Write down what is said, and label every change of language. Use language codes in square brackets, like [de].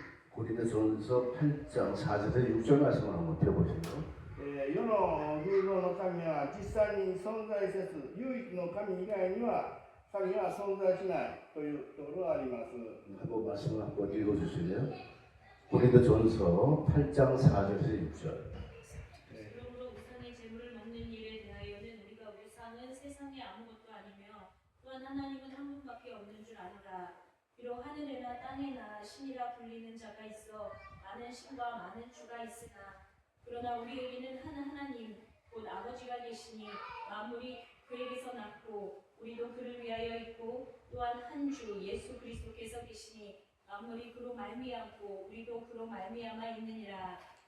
[ko] 고린도전서 8장 4절에서 6절 말씀을 한번 펴보시죠. [ja] 世の偶像の神は実際に存在せず、唯一の神以外には神は存在しないというところがあります。 [ko] 한번 말씀을 한번 읽어주시면 고린도전서 8장 4절에서 6절. 그러므로 우상의 제물을 먹는 일에 대하여는 우리가 우상은 세상에 아무것도 아니며 또한 하나님은 한 분밖에 없는 줄 아노라. 비록 하늘에나 땅에나 신이라 불리는 자가 있어 많은 신과 많은 주가 있으나 그러나 우리에게는 한 하나님 곧 아버지가 계시니 만물이 그에게서 났고 우리도 그를 위하여 있고 또한 한 주 예수 그리스도께서 계시니 만물이 그로 말미암고 우리도 그로 말미암아 있느니라.